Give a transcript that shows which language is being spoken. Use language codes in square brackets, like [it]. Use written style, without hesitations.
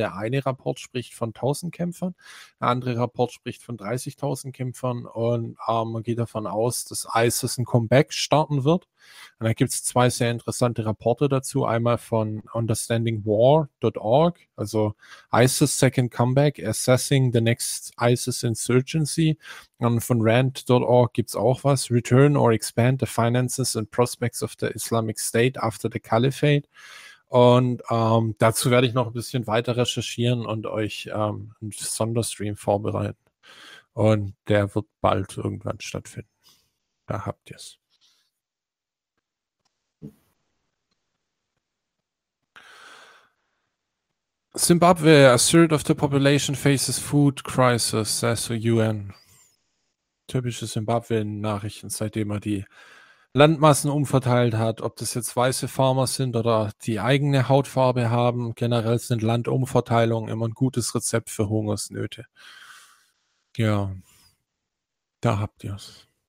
[de] Der eine Rapport spricht von 1000 Kämpfern, der andere Rapport spricht von 30.000 Kämpfern und man geht davon aus, dass ISIS ein Comeback starten wird. Und da gibt es zwei sehr interessante Rapporte dazu. Einmal von understandingwar.org, also [en] ISIS Second Comeback, Assessing the Next ISIS Insurgency. [de] Und von rand.org gibt es auch was. [en] Return or Expand the Finances and Prospects of the Islamic State after the Caliphate. [de] Und dazu werde ich noch ein bisschen weiter recherchieren und euch einen Sonderstream vorbereiten. Und der wird bald irgendwann stattfinden. Da habt ihr es. [en] Zimbabwe, a third of the population faces food crisis, says the UN. [de] Typische Zimbabwe-Nachrichten, seitdem er die Landmassen umverteilt hat, ob das jetzt weiße Farmer sind oder die eigene Hautfarbe haben. Generell sind Landumverteilungen immer ein gutes Rezept für Hungersnöte. Ja, da habt ihr's.